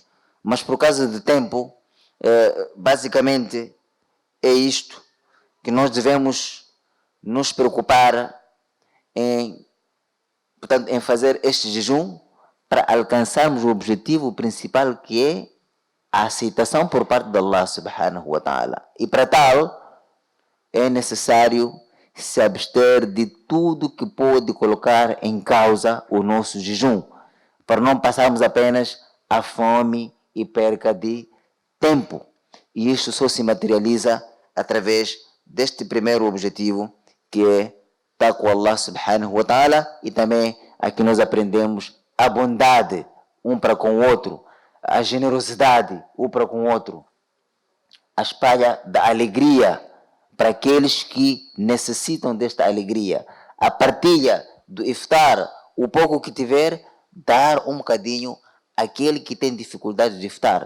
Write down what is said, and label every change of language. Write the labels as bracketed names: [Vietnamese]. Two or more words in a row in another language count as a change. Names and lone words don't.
[Portuguese] Mas por causa do tempo, basicamente é isto que nós devemos nos preocupar portanto, em fazer este jejum para alcançarmos o objetivo principal, que é a aceitação por parte de Allah [Arabic] سبحانه وتعالى. [Portuguese] E para tal, é necessário se abster de tudo que pode colocar em causa o nosso jejum, para não passarmos apenas a fome e perca de tempo. E isto só se materializa através deste primeiro objetivo, que é estar com Allah [Arabic] سبحانه وتعالى, [Portuguese] e também aqui nós aprendemos a bondade um para com o outro, a generosidade um para com o outro, a espalha da alegria para aqueles que necessitam desta alegria, a partilha do iftar, o pouco que tiver, dar um bocadinho àquele que tem dificuldade de iftar.